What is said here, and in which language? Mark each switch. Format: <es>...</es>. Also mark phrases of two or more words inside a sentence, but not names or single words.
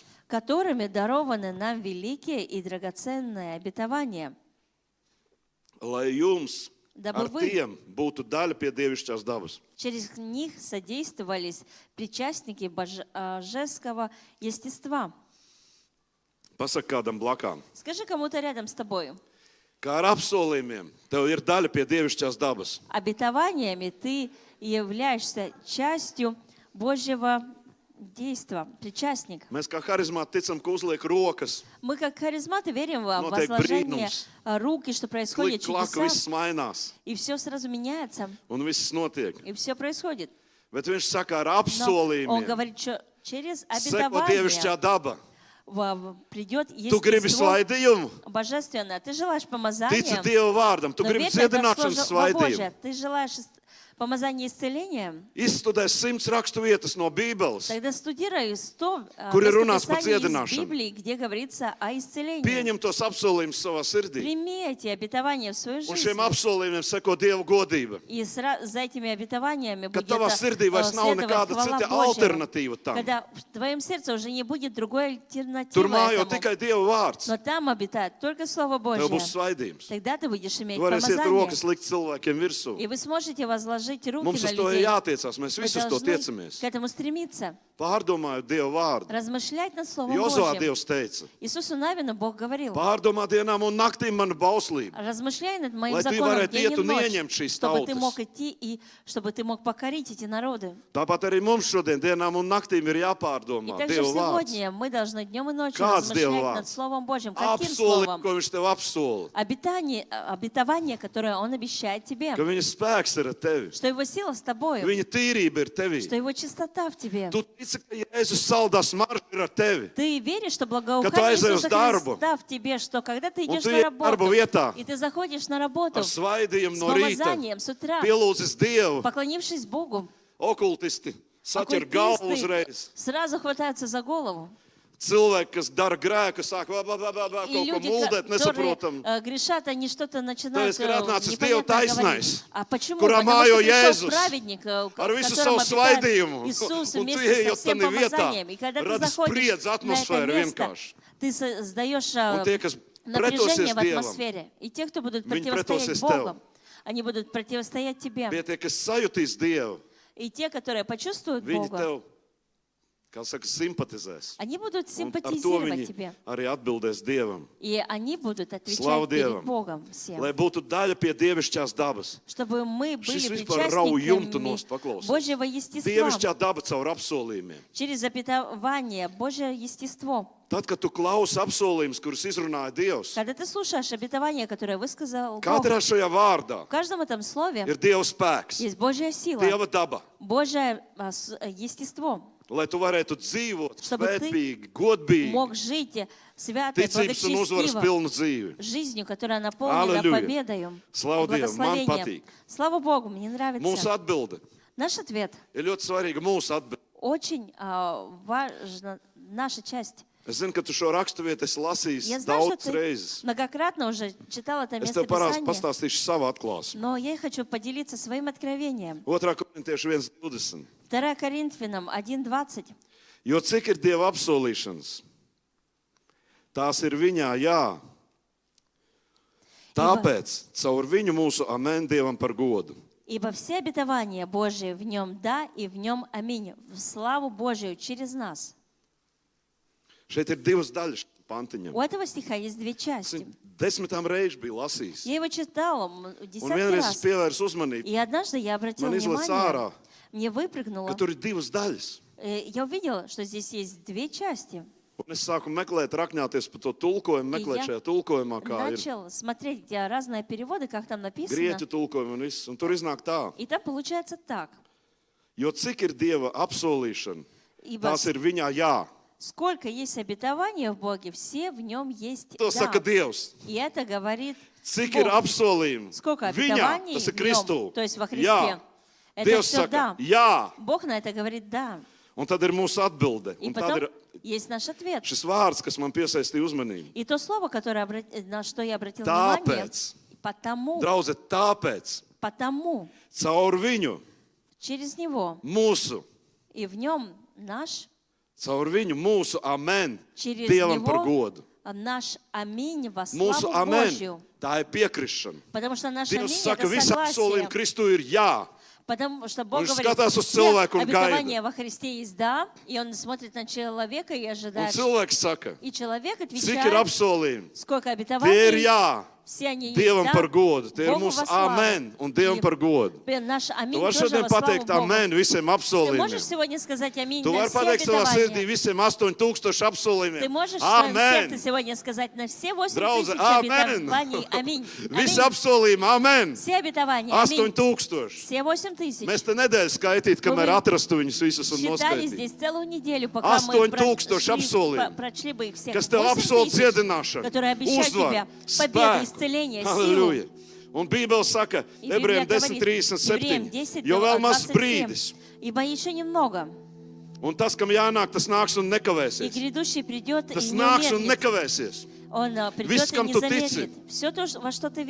<ru>которыми дарованы нам великие и драгоценные обетования,</ru> <lv>Lai jums</lv> <ru>дабы</ru> <lv>ar</lv> <ru>вы</ru> <lv>tiem būtu daļa pie dievišķās dabas.</lv> <ru>через них содействовались причастники божеского естества.</ru> <lv>Pasaka kādam blakām.</lv> <ru>Скажи кому-то рядом с тобой:</ru> <lv>Kā ar apsolījumiem, tev ir daļa pie dievišķās dabas.</lv> <ru>обетованиями ты являешься частью Божьего действия, причастник.</ru> <lv>Mēs kā harizmāti ticam, ka uzliek rokas,</lv> <ru>Мы как харизматы верим в</ru> <lv>Notiek</lv> <ru>возложение</ru> <lv>brīnums.</lv> <ru>рук, и что происходит</ru> <lv>klika, viss</lv> <ru>чудеса,</ru> <lv>mainās</lv> <ru>и все сразу меняется,</ru> <lv>un viss notiek.</lv> <ru>и все происходит.</ru> <lv>Bet viņš saka, ar</lv> <ru>Но он</ru> <lv>apsolījumiem</lv> <ru>говорит, что через</ru> <lv>seko dievišķā</lv> <ru>обетование</ru> <lv>daba.</lv> <ru>придет</ru> <lv>Tu gribi</lv> <ru>естество</ru> <lv>svaidījumu,</lv> <ru>божественное. Ты желаешь</ru> <lv>tici</lv> <ru>помазания,</ru> <lv>Dieva vārdam, tu</lv> <ru>но</ru> <lv>gribi</lv> <ru>верь тогда в</ru> <lv>dziedināšanas</lv> <ru>Слово Божие.</ru> <lv>svaidījumu.</lv> <ru>Ты желаешь помазание исцеления,</ru> <lv>Izstudē 100 rakstu vietas no Bībeles,</lv> <ru>тогда студируй 100</ru> <lv>Kur ir runāts par</lv> <ru>местописаний из</ru> <lv>dziedināšanu.</lv> <ru>Библии, где говорится о исцелении.</ru> <lv>pieņem tos apsolījumus savā sirdī.</lv> <ru>Прими эти обетования в свою</ru> <lv>Un</lv> <ru>жизнь.</ru> <lv>šiem apsolījumiem seko Dieva godība.</lv> <ru>И за этими обетованиями</ru> <lv>Kad</lv> <ru>будет</ru> <lv>tavā sirdī vairs nav</lv> <ru>следовать</ru> <lv>nekāda</lv> <ru>хвала</ru> <lv>cita</lv> <ru>Божья.</ru> <lv>alternatīva tam.</lv> <ru>Когда в твоем сердце уже не будет другой</ru> <lv>Tur</lv> <ru>альтернативы</ru> <lv>mājo</lv> <ru>этому,</ru> <lv>tikai Dieva vārds.</lv> <ru>но там обитает только Слово</ru> <lv>Tev būs</lv> <ru>Божье.</ru> <lv>svaidījums.</lv> <ru>Тогда ты будешь иметь</ru> <lv>Tu varēsi iet</lv> <ru>помазание.</ru> <lv>rokas likt cilvēkiem virsū.</lv> <ru>И вы сможете возложить руки</ru> <lv>Mums</lv> <ru>на</ru> <lv>uz to ir</lv> <ru>людей.</ru> <lv>jātiecās, mēs</lv> <ru>Вы</ru> <lv>visi uz to</lv> <ru>должны</ru> <lv>tiecamies.</lv> <ru>к этому стремиться.</ru> <lv>Pārdomājot Dieva vārdu.</lv> <ru>Размышлять над Словом</ru> <lv>Jozua</lv> <ru>Божьим.</ru> <lv>Dievs teica,</lv> <ru>Иисусу Навину Бог говорил:</ru> <lv>pārdomā dienām un naktīm manu bauslību.</lv> <ru>размышляй над моим</ru> <lv>Lai tu</lv> <ru>законом</ru> <lv>varētu</lv> <ru>день</ru> <lv>iet</lv> <ru>и</ru> <lv>un</lv> <ru>ночь,</ru> <lv>ieņemt šīs</lv> <ru>чтобы ты</ru> <lv>tautas.</lv> <ru>мог идти и чтобы ты мог покорить эти народы.</ru> <lv>Tāpat arī mums šodien dienām un naktīm ir</lv> <ru>И</ru> <lv>jāpārdomā</lv> <ru>также</ru> <lv>Dieva vārds.</lv> <ru>сегодня мы должны днем и ночью</ru> <lv>Kāds Dieva</lv> <ru>размышлять</ru> <lv>vārds?</lv> <ru>над Словом Божьим. Каким</ru> <lv>Apsolījumi,</lv> <ru>Словом?</ru> <lv>ko viņš tev apsola,</lv> <ru>Обетование, которое Он обещает тебе.</ru> <lv>ka viņa spēks ir ar tevi,</lv> <ru>Что Его сила с тобой.</ru> <lv>viņa tīrība ir tevī.</lv> <ru>Что Его чистота в тебе.</ru> <lv>Tu tici, ka Jēzus saldās marža ir ar tevi.</lv> <ru>Ты веришь, что</ru> <lv>Kad tu</lv> <ru>благоухание</ru> <lv>aizej uz</lv> <ru>Иисуса</ru> <lv>darbu,</lv> <ru>Христа в тебе, что когда ты</ru> <lv>un</lv> <ru>идешь</ru> <lv>tu</lv> <ru>на</ru> <lv>iet darba</lv> <ru>работу,</ru> <lv>vietā</lv> <ru>и ты заходишь на работу</ru> <lv>ar svaidījumu</lv> <ru>с</ru> <lv>no rīta,</lv> <ru>помазанием с утра,</ru> <lv>pielūdzis Dievu,</lv> <ru>поклонившись Богу,</ru> <lv>okultisti saķer galvu uzreiz.</lv> <ru>сразу хватаются за голову.</ru> <lv>Cilvēki, kas dara grēku, sāk kaut</lv> <ru>И</ru> <lv>ko</lv> <ru>люди,</ru> <lv>muldēt,</lv> <ru>которые</ru> <lv>nesaprotam.</lv> <ru>грешат, они что-то начинают То есть,</ru> <lv>kad atnācis</lv> <ru>непонятно</ru> <lv>Dieva</lv> <ru>говорить.</ru> <lv>taisnais,</lv> <ru>А почему?</ru> <lv>kurā</lv> <ru>Потому</ru> <lv>mājo</lv> <ru>что пришел</ru> <lv>Jēzus</lv> <ru>праведник,</ru> <lv>ar</lv> <ru>в</ru> <lv>visu</lv> <ru>котором</ru> <lv>savu</lv> <ru>обитает</ru> <lv>svaidījumu,</lv> <ru>Иисус</ru> <lv>un tu</lv> <ru>вместе</ru> <lv>ieej</lv> <ru>со всем</ru> <lv>tādā vietā,</lv> <ru>помазанием. И когда ты</ru> <lv>rada</lv> <ru>заходишь</ru> <lv>spriedzi</lv> <ru>на это</ru> <lv>atmosfēru</lv> <ru>место,</ru> <lv>vienkārši.</lv> <ru>ты создаешь</ru> <lv>Un tie, kas</lv> <ru>напряжение</ru> <lv>pretosies</lv> <ru>в</ru> <lv>Dievam,</lv> <ru>атмосфере. И те, кто будут</ru> <lv>viņi</lv> <ru>противостоять</ru> <lv>pretosies</lv> <ru>Богу,</ru> <lv>tev.</lv> <ru>они будут противостоять тебе.</ru> <lv>Bet tie, kas sajutīs Dievu,</lv> <ru>И те, которые почувствуют</ru> <lv>viņi</lv> <ru>Бога,</ru> <lv>tev, kā saka, simpatizēs.</lv> <ru>они будут</ru> <lv>Un ar to</lv> <ru>симпатизировать</ru> <lv>viņi</lv> <ru>тебе.</ru> <lv>arī atbildēs Dievam.</lv> <ru>И они будут Слава отвечать перед</ru> <lv>Dievam.</lv> <ru>Богом всем.</ru> <lv>Lai būtu daļa pie dievišķās dabas.</lv> <ru>Чтобы мы были</ru> <lv>Šis vispār rauj jumtu nost,</lv> <ru>причастниками</ru> <lv>paklausies.</lv> <ru>Божьего естества.</ru> <lv>Dievišķā daba caur apsolījumiem.</lv> <ru>Через обетование Божье естество.</ru> <lv>Tad, kad tu klausi apsolījumus, kurus izrunāja Dievs,</lv> <ru>Когда ты слушаешь обетование, которое высказал Бог,</ru> <lv>katrā šajā vārdā</lv> <ru>в каждом этом слове</ru> <lv>ir Dieva spēks,</lv> <ru>есть Божья сила,</ru> <lv>Dieva daba.</lv> <ru>Божье естество.</ru> <lv>Lai tu varētu dzīvot</lv> <ru>Чтобы ты</ru> <lv>svētīgi, godīgi,</lv> <ru>Мог жить святой,</ru> <lv>ticības un uzvaras</lv> <ru>благочестиво,</ru> <lv>pilnu dzīvi.</lv> <ru>жизнью, которая наполнена Аллилуйя. победою,</ru> <lv>Слава Dievam, man</lv> <ru>благословением.</ru> <lv>patīk.</lv> <ru>Слава Богу, мне</ru> <lv>Mūsu</lv> <ru>нравится.</ru> <lv>atbilde</lv> <ru>Наш ответ</ru> <lv>ir ļoti svarīga. Mūsu atbilde.</lv> <ru>очень важна, наша часть.</ru> <lv>Es zinu, ka tu šo raksturvietu esi lasījis</lv> <ru>Я знаю, что</ru> <lv>daudz</lv> <ru>ты</ru> <lv>reizes.</lv> <ru>многократно уже читал это</ru> <lv>Es</lv> <ru>место</ru> <lv>tev</lv> <ru>Писания,</ru> <lv>pastāstīšu savu atklāsmu.</lv> <ru>но я хочу поделиться своим откровением.</ru> <lv>2. Korintiešu 1:20.</lv> <ru>2 Коринфянам 1:20.</ru> <lv>Jo cik ir Dieva apsolīšanas, tās ir viņā jā. Tāpēc caur viņu mūsu amen Dievam par godu.</lv> <ru>Ибо все обетования Божии в нем да и в нем аминь. В славу Божию через нас.</ru> <lv>Šeit ir divas daļas pantiņam.</lv> <ru>У этого стиха есть две части.</ru> <lv>10 reizes biju lasījis.</lv> <ru>Я его читала</ru> <lv>Un</lv> <ru>десятки</ru> <lv>vienreiz es</lv> <ru>раз.</ru> <lv>pievērsu uzmanību,</lv> <ru>И однажды я обратила</ru> <lv>man izlaiž ārā,</lv> <ru>внимание, мне выпрыгнуло.</ru> <lv>ka tur ir divas daļas.</lv> <ru>Я увидела, что здесь есть две части.</ru> <lv>Un es sāku meklēt, rakņāties par to tulkojumu, meklēt šajā tulkojumā, kā ir</lv> <ru>Начал смотреть разные переводы, как там написано.</ru> <lv>grieķu tulkojumi un viss. Un tur iznāk tā,</lv> <ru>И там получается так.</ru> <lv>jo cik ir Dieva apsolīšana,</lv> <ru>Ибо</ru> <lv>tās ir viņā jā.</lv> <ru>сколько есть обетования в Боге, все в нем есть</ru> <lv>To saka</lv> <ru>да.</ru> <lv>Dievs.</lv> <ru>И это говорит</ru> <lv>Cik</lv> <ru>Бог.</ru> <lv>ir apsolījumi</lv> <ru>Сколько</ru> <lv>viņā,</lv> <ru>обетований</ru> <lv>tas ir</lv> <ru>в</ru> <lv>Kristu.</lv> <ru>нем, то есть во Христе.</ru> <lv>Jā.</lv> <ru>Это</ru> <lv>Dievs</lv> <ru>все</ru> <lv>saka,</lv> <ru>да.</ru> <lv>jā.</lv> <ru>Бог на это говорит да.</ru> <lv>Un tad ir mūsu atbilde.</lv> <ru>И</ru> <lv>Un tad</lv> <ru>потом</ru> <lv>ir</lv> <ru>есть наш ответ.</ru> <lv>šis vārds, kas man piesaistīja uzmanību.</lv> <ru>И то слово, которое на что я обратил внимание,</ru> <lv>Tāpēc,</lv> <ru>потому,</ru> <lv>draudze, tāpēc,</lv> <ru>потому,</ru> <lv>caur viņu,</lv> <ru>через него,</ru> <lv>mūsu,</lv> <ru>и в нем наш,</ru> <lv>caur viņu, mūsu amen,</lv> <ru>через</ru> <lv>Dievam par</lv> <ru>него</ru> <lv>godu.</lv> <ru>наш аминь во</ru> <lv>Mūsu</lv> <ru>славу</ru> <lv>amen,</lv> <ru>Божью.</ru> <lv>tā ir piekrišana.</lv> <ru>Потому что наш</ru> <lv>Dievs</lv> <ru>аминь</ru> <lv>saka,</lv> <ru>это</ru> <lv>visi apsolījumi</lv> <ru>согласие.</ru> <lv>Kristu ir jā.</lv> <ru>Потому что Бог Он говорит,</ru> <lv>skatās uz</lv> <ru>все</ru> <lv>cilvēku un</lv> <ru>обетования во Христе есть да, и Он смотрит на человека и</ru> <lv>Un</lv> <ru>ожидает.</ru> <lv>cilvēks saka,</lv> <ru>И человек</ru> <lv>cik ir</lv> <ru>отвечает,</ru> <lv>apsolījumi?</lv> <ru>сколько</ru> <lv>Tie ir</lv> <ru>обетований,</ru> <lv>jā.</lv> <ru>все они есть</ru> <lv>Dievam</lv> <ru>да,</ru> <lv>par godu. Tie ir</lv> <ru>Богу</ru> <lv>mūsu</lv> <ru>во славу.</ru> <lv>amen un Dievam</lv> <ru>И</ru> <lv>par godu.</lv> <ru>наш</ru> <lv>Tu</lv> <ru>аминь</ru> <lv>vari</lv> <ru>тоже</ru> <lv>šodien</lv> <ru>во славу</ru> <lv>pateikt</lv> <ru>Богу.</ru> <lv>amen visiem</lv> <ru>Ты можешь</ru> <lv>apsolījumiem.</lv> <ru>сегодня сказать аминь</ru> <lv>Tu</lv> <ru>на</ru> <lv>vari</lv> <ru>все</ru> <lv>pateikt savā sirdī</lv> <ru>обетования.</ru> <lv>visiem 8000 apsolījumiem.</lv> <ru>Ты можешь в своем сердце</ru> <lv>Amen!</lv> <ru>сегодня сказать на все 8</ru> <lv>Draudze,</lv> <ru>тысяч</ru> <lv>amen!</lv> <ru>обетований. Аминь.</ru> <lv>Visi</lv> <ru>Аминь.</ru> <lv>apsolījumi, amen!</lv> <ru>Все обетования. Аминь. 8000. Все 8 тысяч.</ru> <lv>Mēs te nedēļu skaitīt, kamēr</lv> <ru>Мы</ru> <lv>atrastu viņus visus un</lv> <ru>Считали</ru> <lv>noskaitītu.</lv> <ru>здесь целую неделю, пока мы</ru> <lv>8000 apsolījumi,</lv> <ru>прочли бы их всех.</ru> <lv>kas tev</lv> <ru>8</ru> <lv>apsol</lv> <ru>тысяч,</ru> <lv>dziedināšanu,</lv> <ru>которые обещают</ru> <lv>uzvaru,</lv> <ru>тебе победу,</ru> <lv>spēku.</lv> <ru>исцеление, силу.</ru> <lv>Halleluja! Un Bībele saka,</lv> <ru>И Библия</ru> <lv>Ebrejiem говорит, Евреям 10:37,</lv> <ru>10,</ru> <lv>jo vēl maz</lv> <ru>27,</ru> <lv>brīdis.</lv> <ru>ибо еще немного,</ru> <lv>Un tas, kam jānāk, tas nāks un</lv> <ru>и</ru> <lv>nekavēsies.</lv> <ru>грядущий придет</ru> <lv>Tas</lv> <ru>и не</ru> <lv>nāks un</lv> <ru>умедлит.</ru> <lv>nekavēsies.</lv> <ru>Он</ru> <lv>Viss,</lv> <ru>придет и</ru> <lv>kam</lv> <ru>не</ru> <lv>tu</lv> <ru>замедлит.</ru> <lv>tici.</lv> <ru>Все то, во что ты</ru>